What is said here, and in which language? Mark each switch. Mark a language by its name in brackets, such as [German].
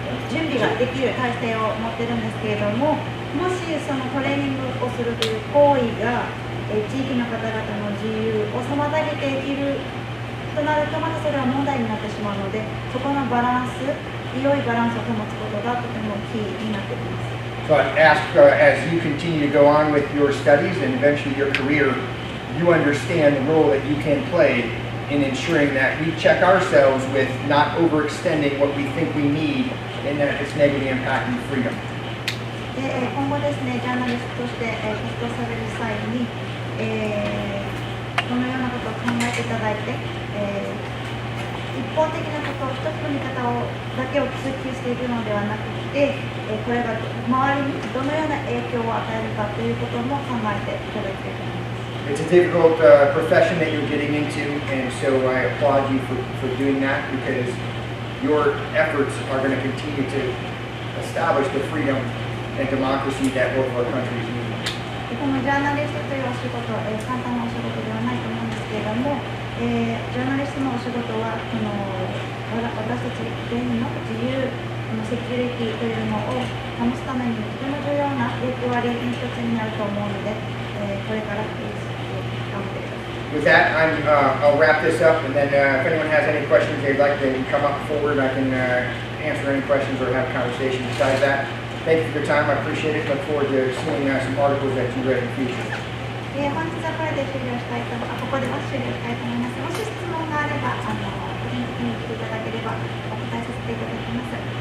[Japanese] 準備ができる体制を持ってるんですけれども、もしそのトレーニングをするという行為が、地域の方々の自由を妨げているとなると、またそれは問題になってしまうので、そこのバランス、良いバランスを保つことがとてもキーになってきます。 [English] So I ask, as you continue to go on with your studies and eventually your career, you understand the role that you can play in ensuring that we check ourselves with not overextending what we think we need and that it's negatively impacting freedom. [Japanese] で今後ですね、ジャーナリストとして活動される際に、このようなことを考えていただいて、一方的なこと、一つの見方だけを追求しているのではなくて、これが周りにどのような影響を与えるかということも考えていただきたいと思います。 [English] It's a difficult profession that you're getting into, and so I applaud you for doing that because your efforts are going to continue to establish the freedom and democracy that both of our countries need. [Japanese] このジャーナリストというお仕事、簡単なお仕事ではないと思うんですけれども、ジャーナリストのお仕事はこの私たち全員の自由、セキュリティというのを保つためにとても重要な役割の一つになると思うので、これから頑張ってください。 [English] With that, I'll wrap this up, and then if anyone has any questions they'd like to come up forward, I can answer any questions or have a conversation. Besides that, thank you for your time. I appreciate it. Look forward to seeing some articles that you read in the future. [Japanese] 本日はこれで終了したいとここでは終了したいと思います。もし質問があれば、個人的に来ていただければお答えさせていただきます。